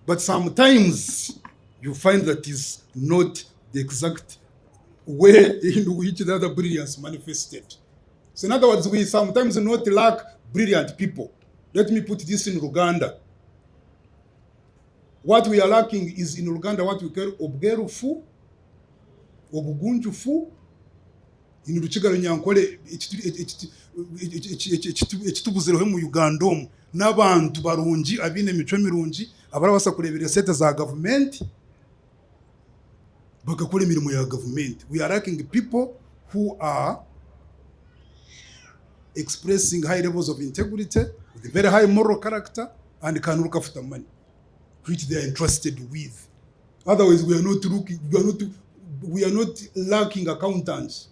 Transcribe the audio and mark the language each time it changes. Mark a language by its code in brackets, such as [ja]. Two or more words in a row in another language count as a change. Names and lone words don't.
[en] But sometimes you find that is not the exact way in which the other brilliance manifested. So in other words, we sometimes not lack brilliant people. Let me put this in Uganda. What we are lacking is in Uganda what we call [nyn] obwerufu, obugunjufu, in Ruchigalo Nyankole ekitubuzireho mu Uganda omu n'abantu barungi abine emico mirungi abarabasa kurebera sente za government bagakora emirimo ya government. [en] We are lacking people who are expressing high levels of integrity with a very high moral character and can look after money which they are entrusted with. Otherwise, we are not lacking accountants.